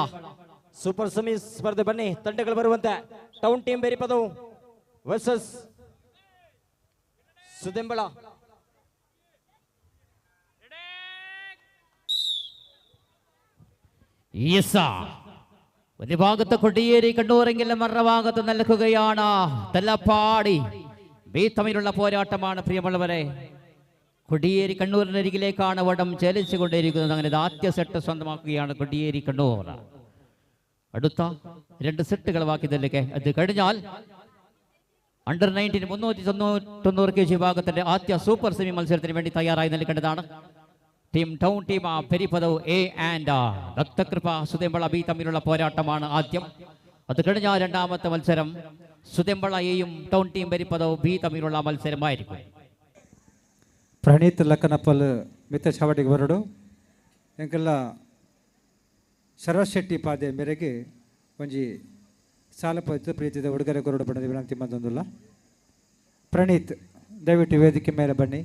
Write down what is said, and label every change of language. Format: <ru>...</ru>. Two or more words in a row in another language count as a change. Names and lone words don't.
<kn>ಸೂಪರ್ ಸೆಮಿ ಸ್ಪರ್ಧೆ ಬನ್ನಿ ತಂಡಗಳು ಬರುವಂತೆ. ಟೌನ್ ಟೀಮ್ ಬೆರಿಪದವು ವರ್ಸಸ್ ಸುದೆಂಬಳ.</kn> <ml>ಎಸ್ ഒരു ഭാഗത്ത് കൊടിയേരി കണ്ണൂരെങ്കിലും മറുഭാഗത്ത് നിൽക്കുകയാണ് തലപ്പാടി. ബി തമ്മിലുള്ള പോരാട്ടമാണ് പ്രിയമുള്ളവരെ. കൊടിയേരി കണ്ണൂരിനരികിലേക്കാണ് വടം ചലിച്ചുകൊണ്ടിരിക്കുന്നത്. അങ്ങനെ ആദ്യ സെറ്റ് സ്വന്തമാക്കുകയാണ് കൊടിയേരി കണ്ണൂർ. അടുത്ത 2 സെറ്റുകൾ ബാക്കിയതിലേക്ക് അത് കഴിഞ്ഞാൽ അണ്ടർ 19 390 kg വിഭാഗത്തിന്റെ ആദ്യ സൂപ്പർ സെമി മത്സരത്തിന് വേണ്ടി തയ്യാറായി നിൽക്കേണ്ടതാണ്. ടീം ടൗൺ ടീം പെരിപ്പദവ് എ ആൻഡ് ദത്തകൃപ സുദേമ്പള ബി തമ്മിലുള്ള പോരാട്ടമാണ് ആദ്യം. അത് കഴിഞ്ഞാൽ രണ്ടാമത്തെ മത്സരം സുദേമ്പള എയും ടൗൺ ടീം പെരിപ്പദവ് ബി തമ്മിലുള്ള മത്സരമായിരിക്കും.</ml> <tcy>ಪ್ರಣೀತ್ ಲಕ್ಕನಪ್ಪಲ್ ಮಿತ್ತ ಚಾವಟಿಗೆ ಬರಡು ಎಂಕೆಲ್ಲ ಶರತ್ ಶೆಟ್ಟಿ ಪಾದೆ ಮೇರೆಗೆ ಒಂಜಿ ಸಾಲಪತ್ತು ಪ್ರೀತಿದ ಉಡುಗೊರೆ ಕೊರಡು ಬಣ್ಣದ ವಿನಂತಿ ಬಂದೊಂದಿಲ್ಲ.</tcy> <kn>ಪ್ರಣೀತ್ ದಯವಿಟ್ಟು ವೇದಿಕೆ ಮೇಲೆ ಬನ್ನಿ.</kn>